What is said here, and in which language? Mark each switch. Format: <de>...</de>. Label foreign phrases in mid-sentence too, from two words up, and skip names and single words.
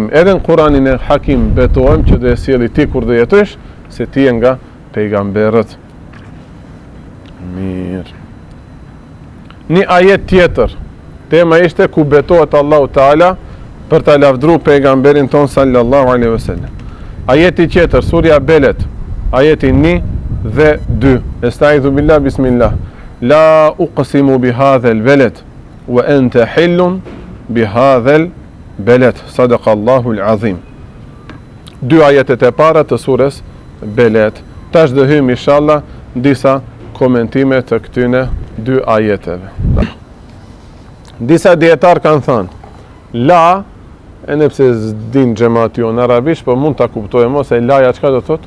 <sq>Edhe në Kur'anin e Hakim betohem që do e sjelli ti kur do jetosh, se ti je nga pejgamberët. Mirë. Një ajet tjetër. Tema ishte ku betohet Allahu Taala për ta lavdru pejgamberin ton</sq> <ar>صلى الله عليه وسلم.</ar> <sq>Ajeti tjetër, surja Belet, ajeti 1 dhe 2.</sq> <ar>أستعيذ بالله بسم الله لا أقسم بهذا البلد وأنت حل بهذا البلد. صدق الله العظيم.</ar> <sq>Dy ajetet e para të surës Belet. Tash do hym inshallah disa komentime të këtyne dy ajeteve. Disa dietar kanë thënë la, e nëpse s'din xhamati jo në arabisht, po mund ta kuptojmë se laja çka do thot?</sq>